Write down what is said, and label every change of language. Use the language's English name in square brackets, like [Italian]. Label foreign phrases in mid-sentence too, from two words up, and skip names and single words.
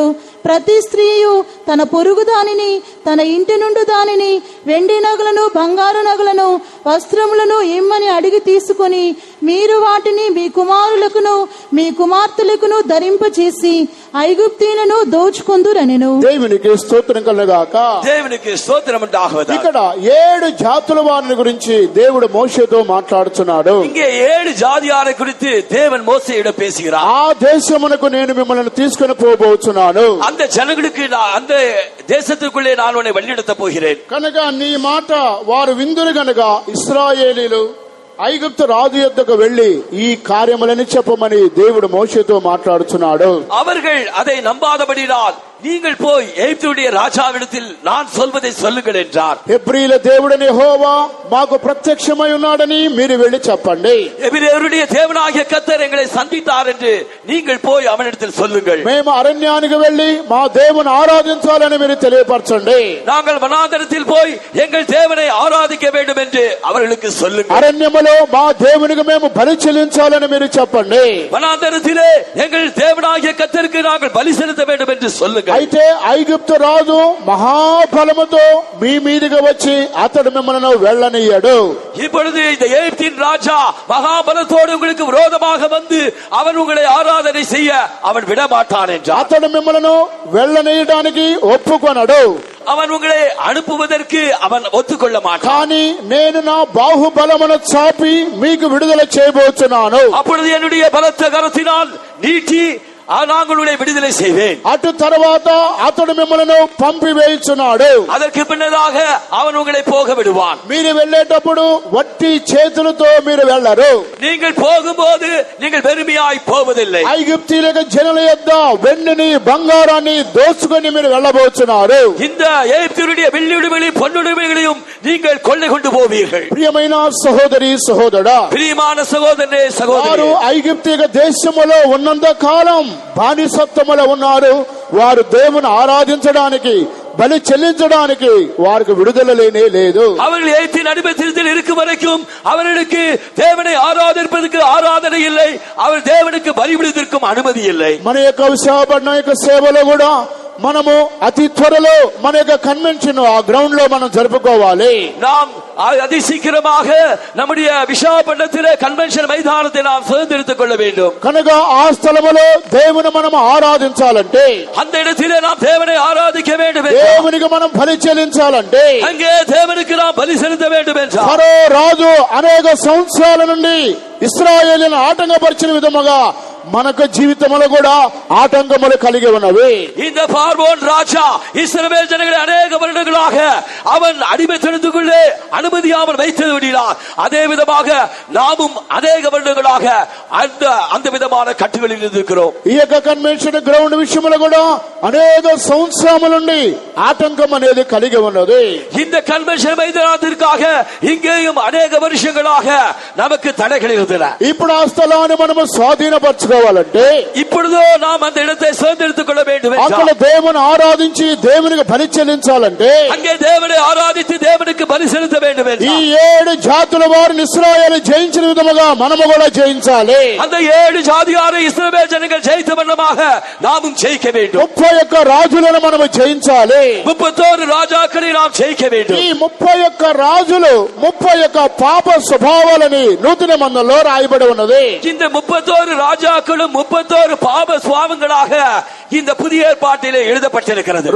[Telugu] ప్రతి స్త్రీయు తన పొరుగు దానిని, తన ఇంటి నుండి దానిని, వెండి నగలను, బంగారు నగలను, వస్త్రములను ఇమ్మని అడిగి తీసుకొని మీరు వాటిని మీ కుమారులకును మీ కుమార్తెలకును ధరింపచేసి ఐగుప్తీయులను దోచుకొందురనెను. దేవునికి స్తోత్రం కలుగాక. దేవునికి స్తోత్రం ఉండాలి. ఇక్కడ 7 జాతుల వారిని గురించి దేవుడు మోషేతో మాట్లాడుతున్నాడు. [Tamil] இங்கே 7 ஜாதியாரை குறித்து தேவன் மோசேயிடம் பேசுகிறார். [Telugu] ఆ దేశమునకు నేను మిమ్మల్ని తీసుకొని పోబోతున్నాను. [Tamil] அந்த ஜனங்களுக்கு அந்த தேசத்துக்குள்ளே நான் உன்னை வழிநடத்த போகிறேன். [Telugu] కనుక నీ మాట వారు విందురు గనుక ఇశ్రాయేలీలు ఐగుప్తు రాజు యొద్దకు వెళ్లి ఈ కార్యములని చెప్పమని దేవుడు మోషేతో మాట్లాడుతున్నాడు. [Tamil] அவர்கள் அதை நம்பாதபடியால் நீங்கள் போய் எகிப்துடைய ராஜாவிடத்தில் நான் சொல்வதை சொல்லுங்கள் என்றார். [Telugu] హెబ్రీల దేవుడైన యెహోవా మాకు ప్రత్యక్షమై ఉన్నాడని మీరు వెళ్లి చెప్పండి. [Tamil] எபிரெயருடைய தேவனாகிய கர்த்தர் எங்களை சந்தித்தார் என்று நீங்கள் போய் அவனிடத்தில் சொல்லுங்கள். [Telugu] మేము అరణ్యానికి వెళ్లి మా దేవుని ఆరాధించాలని మీరు తెలియపరచండి. [Tamil] நாங்கள் வனாந்தரத்தில் போய் எங்கள் தேவனை ஆராதிக்க வேண்டும் என்று அவர்களுக்கு சொல்லுங்கள். [Telugu] అరణ్యములో మా దేవునికి మేము బలి చెల్లించాలని మీరు చెప్పండి. [Tamil] వనాంతరத்திலே எங்கள் தேவனாகிய கர்த்தருக்கு நாங்கள் பலி செலுத்த வேண்டும் என்று சொல்லுங்கள். [Telugu] అయితే ఐగుప్తు రాజు మహాబలముతో మీ మీదికి వచ్చి అతడు మిమ్మల్ని వెళ్ళనీయడు. [Tamil] இப்பொழுது இந்த எகிப்தின் ராஜா மகாபலத்தோடு உங்களுக்கு விரோதமாக வந்து அவன் உங்களை ஆராதனை செய்ய அவன் விடமாட்டான் என்றார். [Telugu] అతడు మిమ్మల్ని వెళ్ళనీయడానికి ఒప్పుకొనడు. [Tamil] அவன் உங்களை அனுப்புவதற்கு அவன் ஒத்துக்கொள்ள மாட்டான். [Telugu] కానీ నేను నా బాహుబలమును చాపి మీకు విడుదల చేయబోతున్నాను. [Tamil] அப்பொழுது என்னுடைய பலத்த கரத்தினால் நீட்டி நாங்களுடைய விடுதலை செய்வேன். [Telugu] అటు తర్వాత అతడు మిమ్మల్ని పంపివేయుచున్నాడు. [Tamil] அதற்கு பின்னதாக அவன் உங்களை போக விடுவான். [Telugu] మీరు వెళ్ళేటప్పుడు వట్టి చేతులతో మీరు వెళ్ళరు. [Tamil] நீங்கள் போகும்போது நீங்கள் வெறுமையாய் போவதில்லை. [Telugu] ఐగుప్తీయుల జనుల యొద్ద వెండిని బంగారాన్ని దోచుకొని మీరు వెళ్ళబోతున్నారు. [Tamil] இந்த எகிப்தியருடைய வெள்ளியுடைமைகளையும் பொன்னுடைமைகளையும் நீங்கள் கொள்ளை கொண்டு போவீர்கள். [Telugu] ప్రియమైన సహోదరి సహోదరుడా, [Tamil] பிரியமான சகோதரனே சகோதரி, [Telugu] వారు ఐగుప్తీయ దేశములో ఉన్నంత కాలం బానిసత్వములో ఉన్నారు. వారు దేవుని ఆరాధించడానికి బలి చెల్లించడానికి వారికి విడుదల లేనే లేదు. [Tamil] அவர்கள் எகிப்தின் அடிமைத்தனத்தில் இருக்கும் வரைக்கும் அவர்களுக்கு தேவனை ஆராதிப்பதற்கு ஆராதனை இல்லை, அவர் தேவனுக்கு பலிபீடத்திற்கும் அனுமதி இல்லை. [Telugu] మన యొక్క విశాఖపట్నం యొక్క సేవలో కూడా మనము అతి త్వరలో మన యొక్క కన్వెన్షన్ ఆ గ్రౌండ్ లో మనం జరుపుకోవాలి. [Tamil] நாம் அதி சீக்கிரமாக நம்முடைய விசாகப்பட்டினத்திலே கன்வென்ஷன் மைதானத்தை நாம் சுதந்திரித்துக் கொள்ள வேண்டும். [Telugu] కనుక ఆ స్థలములో దేవుని మనం ఆరాధించాలంటే, [Tamil] அந்த இடத்திலே நாம் தேவனை ஆராதிக்க வேண்டும், [Telugu] దేవునికి మనం బలి చెల్లించాలంటే, [Tamil] அங்கே தேவனுக்கு நாம் பலி செலுத்த வேண்டும் என்றார். [Telugu] ఫరో రాజు అనేక సంవత్సరాల నుండి ఇశ్రాయేలును ఆటంకపరిచిన విధముగా మనకు జీవితంలో కూడా ఆటంకములు కలిగి ఉన్నవి. [Tamil] இந்த பார்வோன் ராஜா இஸ்ரவேல் ஜனங்களை அநேக வருடங்களாக அவன் அடிமைத்தனத்துக்குள்ளே அனுமதியாமல் வைத்ததுனால் அதே விதமாக நாமும் அநேக வருடங்களாக அந்த விதமான கட்டுகளில் இருக்கிறோம். [Telugu] ఈ యొక్క కన్వెన్షన్ గ్రౌండ్ విషయంలో కూడా అనేక సంవత్సరాల నుండి ఆటంకం అనేది కలిగి ఉన్నది. [Tamil] இந்த கன்வென்ஷன் மைதானத்திற்காக இங்கேயும் அநேக வருஷங்களாக நமக்கு தடைகள் இருந்தன. [Telugu] ఇప్పుడు ఆ స్థలాన్ని మనము స్వాధీనపరచుకోవాలంటే [Tamil] இப்பொழுதோ நாம் அந்த இடத்தை சுதந்திரித்துக் கொள்ள வேண்டும். [Telugu] అక్కడ దేవుని ఆరాధించి దేవునికి బలి చెల్లించాలంటే [Tamil] அங்கே தேவனை ஆராதித்து தேவனுக்கு பலி செலுத்த வேண்டும். [Telugu] ఈ 7 జాతుల వారిని ఇశ్రాయేలు జయించిన విధముగా మనము కూడా జయించాలి. [Tamil] அந்த 7 ஜாதியாரை இஸ்ரவேல் ஜனங்கள் ஜெயித்த வண்ணமாக நாமும் ஜெயிக்க வேண்டும். [Telugu] 31 రాజులను మనము జయించాలి. [Tamil] 31 ராஜாக்களை நாம் ஜெயிக்க வேண்டும். [Telugu] ఈ 31 రాజులు 31 పాప స్వభావాలని నూతన మందలో రాయబడి ఉన్నది. [Tamil] இந்த 31 ராஜாக்களும் 31 பாப சுவாபங்களாக இந்த புதிய ஏற்பாட்டிலே எழுதப்பட்டிருக்கிறது.